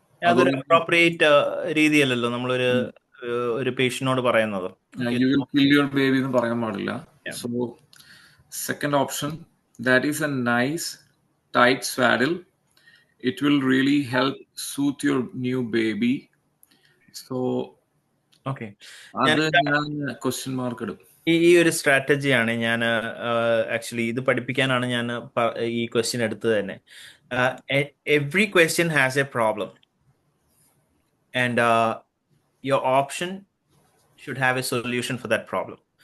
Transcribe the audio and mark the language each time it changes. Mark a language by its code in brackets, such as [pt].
[ml] അതൊരു അപ്രോപ്രിയേറ്റ് രീതിയല്ലല്ലോ ഒരു പേഷ്യന്റിനോട് പറയുന്നത്. [en] You will kill your baby [ml] എന്ന് പറയാൻ പാടില്ല. [en] So second option, that is a nice tight swaddle. It will really help soothe your new baby. So okay, [ml] അത് ഞാൻ question mark ഇടും. ഈ ഒരു സ്ട്രാറ്റജിയാണ് ഞാൻ ആക്ച്വലി ഇത് പഠിപ്പിക്കാനാണ് ഞാൻ ഈ ക്വസ്റ്റ്യൻ എടുത്തത് തന്നെ. [en] Every question has a problem and your option should have a solution for that problem.